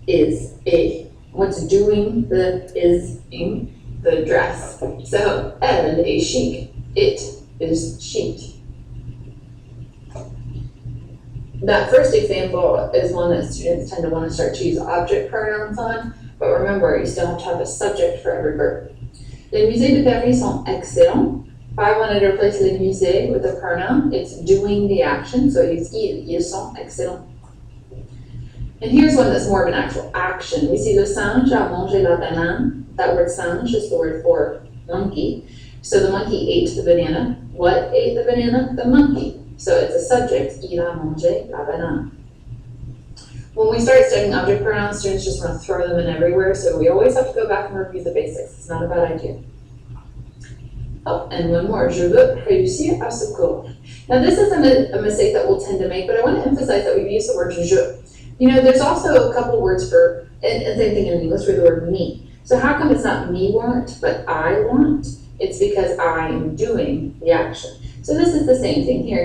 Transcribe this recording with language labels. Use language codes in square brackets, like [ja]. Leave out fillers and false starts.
[en] Is a. What's doing the is-ing? The dress. So [fr] elle est chic. [en] It is chic. That first example is one that students tend to want to start to use object pronouns on, but remember, you still have to have a subject for every verb. [fr] Les musées de Paris sont excellents. [en] If I wanted to replace les musées with a pronoun, it's doing the action, so I use ils. [fr] Ils sont excellents. [en] And here's one that's more of an actual action. We see [fr] le singe a mangé la banane. [en] That word singe is the word for monkey. So the monkey ate the banana. What ate the banana? The monkey. So it's a subject, [fr] il a mangé la banane. [en] When we start studying object pronouns, students just want to throw them in everywhere, so we always have to go back and review the basics. It's not a bad idea. Oh, and one more, [fr] je veux réussir à ce cours. [en] Now this is a mistake that we'll tend to make, but I want to emphasize that we've used the word je. You know, there's also a couple words for, and same thing in English, for the word me. So how come it's not me want, but I want? it's because I am doing the action. So this is the same thing here.